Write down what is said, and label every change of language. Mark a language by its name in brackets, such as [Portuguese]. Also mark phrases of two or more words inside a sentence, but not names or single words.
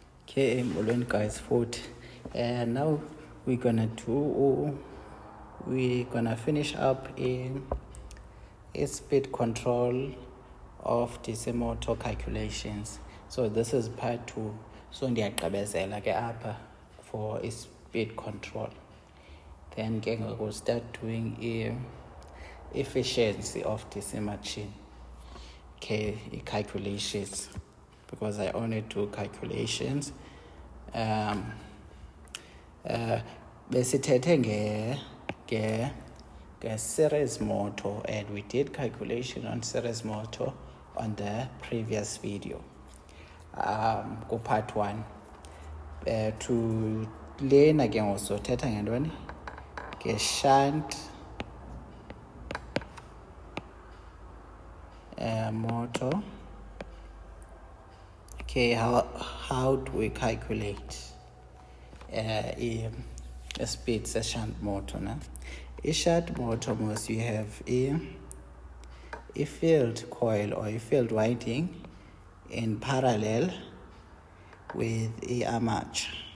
[English] Okay, morning guys, food. And now we're gonna finish up a speed control of DC motor calculations. So this is part 2. So [Xhosa] ndiyagqibezela ke apha [English] for a speed control. Then we'll start doing efficiency of DC machine. Okay, calculations, because I only do calculations. [Xhosa] Besithethe nge [English] series motor, and we did calculation on series motor on the previous video. Go part 1. To learn again also [Xhosa] thetha ngentoni nge [English] shunt motor. Okay, how do we calculate a speed shunt motor? Now, a shunt motor must you have a field coil or a field winding in parallel with a armature.